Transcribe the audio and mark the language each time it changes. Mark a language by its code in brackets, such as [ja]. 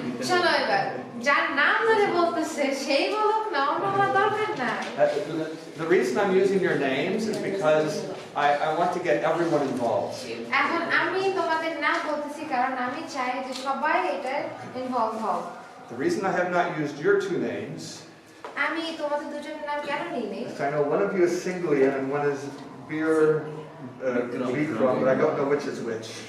[bn] চলো এবার যার নাম ধরে বলতেছে সেই বলুক না, অন্য বলার দরকার নাই। [en] The reason I'm using your names is because I want to get everyone involved. [bn] এখন আমি তোমাদের নাম বলতেছি কারণ আমি চাই যে সবাই এটা ইনভলভ হও। [en] The reason I have not used your 2 names [bn] আমি তোমাদের দুজনের নাম কেন নিইনি? [en] is I know one of you is Singlian and one is Beer Bikram, but I don't know which is which.